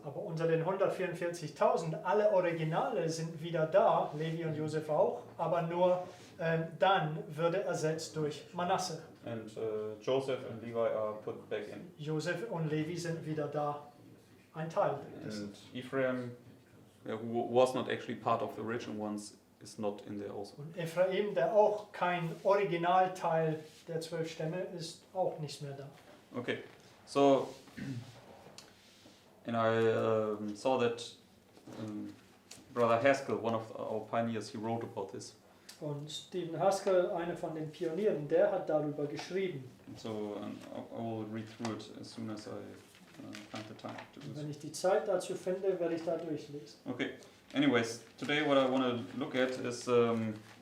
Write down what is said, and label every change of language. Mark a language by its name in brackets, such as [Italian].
[German] Aber unter den 144.000, alle Originale sind wieder da, Levi und Josef auch, aber nur Dan würde ersetzt durch Manasse. [English] And Joseph and Levi are put back in. [German] Josef und Levi sind wieder da, ein Teil. [English] And Ephraim, who was not actually part of the original ones, is not in there also. [German] Und Ephraim, der auch kein Originalteil der 12 Stämme ist, auch nicht mehr da. [English] Okay, so and I saw that Brother Haskell, one of our pioneers, he wrote about this. [German] Und Stephen Haskell, einer von den Pionieren, der hat darüber geschrieben. [English] So I will read through it as soon as I find the time to do [German] Und [English] so. [German] wenn ich die Zeit dazu finde, werde ich da durchlesen. [English] Okay. Anyways, today what I want to look at is okay.